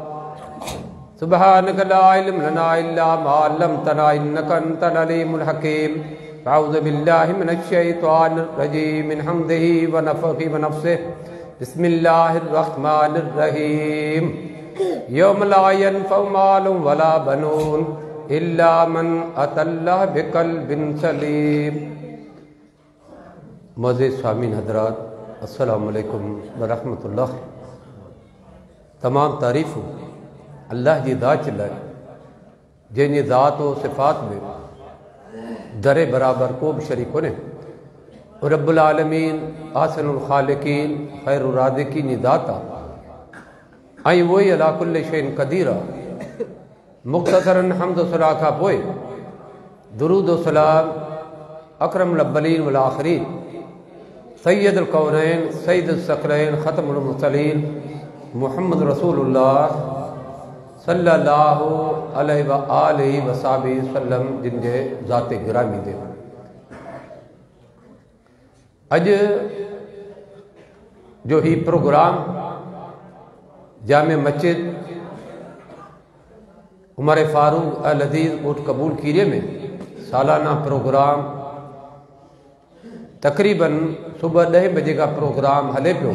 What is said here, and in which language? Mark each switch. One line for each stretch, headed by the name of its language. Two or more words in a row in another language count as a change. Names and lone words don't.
Arabic: سبحانك لا علم لنا إلا ما علمتنا إنك أنت العليم الحكيم. أعوذ بالله من الشيطان الرجيم من همزه ونفخه ونفثه. بسم الله الرحمن الرحيم. يوم لا ينفع مال ولا بنون إلا من أتى الله بقلب سليم.
Sindhi: मोअज़्ज़िज़ स्वामीन हज़रात,
Arabic: السلام عليكم ورحمة الله.
Sindhi: तमाम तारीफ़ूं अल्लाह जी ज़ात लाइ जंहिंजी ज़ात व सिफ़ात में दरे बराबर को भी शरीक कोन्हे।
Arabic: رب العالمين أحسن الخالقين خير الرازقين
Sindhi: जी ज़ात आहे ऐं उहो ई
Arabic: على كل شيء قدير
Sindhi: आहे। मुख़्तसरन हम्द सलाह खां पोइ दुरूद व सलाम
Arabic: أكرم الأولين والآخرين سيد الكونين سيد الثقلين خاتم المرسلين محمد رسول الله صلى الله عليه وآله وصحبه وسلم
Sindhi: जिन जे ज़ाते गिरामी ते अॼु जो ही प्रोग्राम जामे मस्जिद उमर फारूक अल अज़ीज़ कोट कबूल कीरे में सालाना प्रोग्राम तकरीबन सुबह 10 बजे का प्रोग्राम हले पियो।